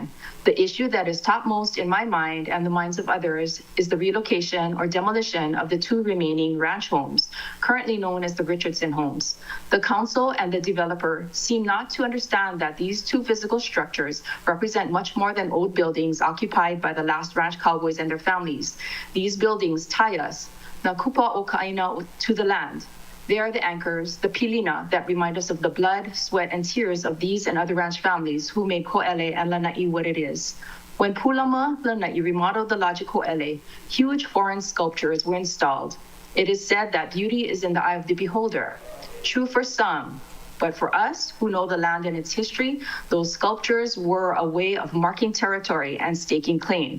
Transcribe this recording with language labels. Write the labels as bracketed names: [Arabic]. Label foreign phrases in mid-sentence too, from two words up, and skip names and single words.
[English] The issue that is topmost in my mind and the minds of others is the relocation or demolition of the 2 remaining ranch homes, currently known as the Richardson homes. The council and the developer seem not to understand that these 2 physical structures represent much more than old buildings occupied by the last ranch cowboys and their families. These buildings tie us, [Hawaiian] na kupa o ka'aina, [English] to the land. They are the anchors, the pilina, that remind us of the blood, sweat, and tears of these and other ranch families who made Ko'ele and Lanai what it is. When Pulama Lanai remodeled the lodge of Ko'ele, huge foreign sculptures were installed. It is said that beauty is in the eye of the beholder. True for some, but for us who know the land and its history, those sculptures were a way of marking territory and staking claim.